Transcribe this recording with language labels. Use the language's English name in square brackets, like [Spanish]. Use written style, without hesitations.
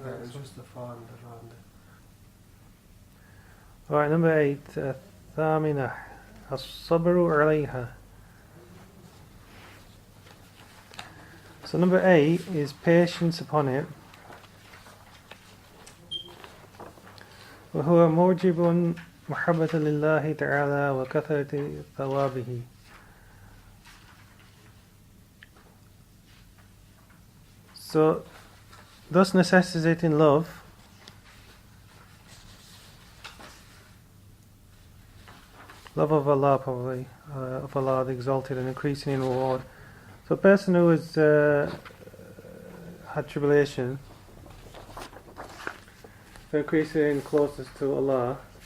[English] It's just the fa and the ra. Alright, number 8. [Arabic] Thamina. As-sabru alayha. [English] So number 8 is patience upon it. [Arabic] وهو موجب محبة لله تعالى وكثرة ثوابه. [English] So, thus necessitating love of Allah probably, of Allah the Exalted, and increasing in reward. So a person who has had tribulation, they're increasing in closeness to Allah.